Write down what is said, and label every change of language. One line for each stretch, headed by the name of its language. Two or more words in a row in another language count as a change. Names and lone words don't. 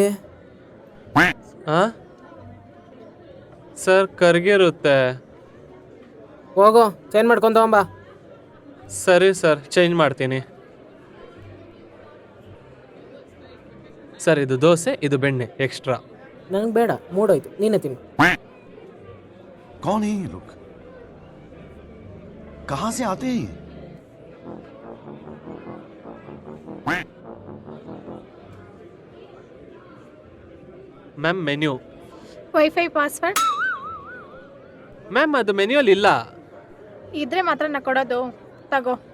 Kannada: ಹಾಂ ಸರ್, ಕರ್ಗಿರುತ್ತೆ. ಹೋಗು, ಚೇಂಜ್ ಮಾಡ್ಕೊಂಡು ತಗೊಂಬಾ. ಸರಿ ಸರ್, ಚೇಂಜ್ ಮಾಡ್ತೀನಿ. ಸರ್ ಇದು ದೋಸೆ, ಇದು ಬೆಣ್ಣೆ ಎಕ್ಸ್ಟ್ರಾ. ನನಗೆ ಬೇಡ, ಮೂಡೋಯ್ತು, ನೀನೇ ತಿನ್ನು.
Hindi: कौन है ये लोग? कहां से आते हैं ये?
Kannada: ಮ್ಯಾಮ್ ಮೆನ್ಯೂ.
English: wifi password
Kannada: ಮ್ಯಾಮ್ ಅದು ಮೆನ್ಯೂಲ್ಲಿ ಇಲ್ಲ. ಇದ್ರೆ ಮಾತ್ರ ನಾ ಕೊಡೋದು. ತಗೋ.